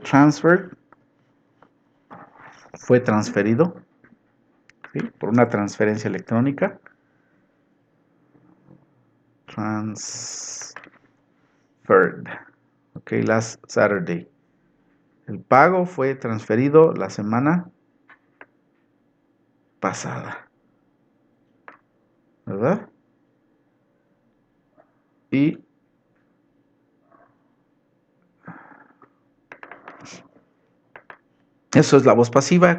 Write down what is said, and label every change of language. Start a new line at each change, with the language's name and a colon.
English: Transferred,
Spanish: fue transferido, ¿sí? Por una transferencia electrónica.
English: Transferred, ok, last Saturday.
Spanish: El pago fue transferido la semana pasada, ¿verdad? Y eso es la voz pasiva.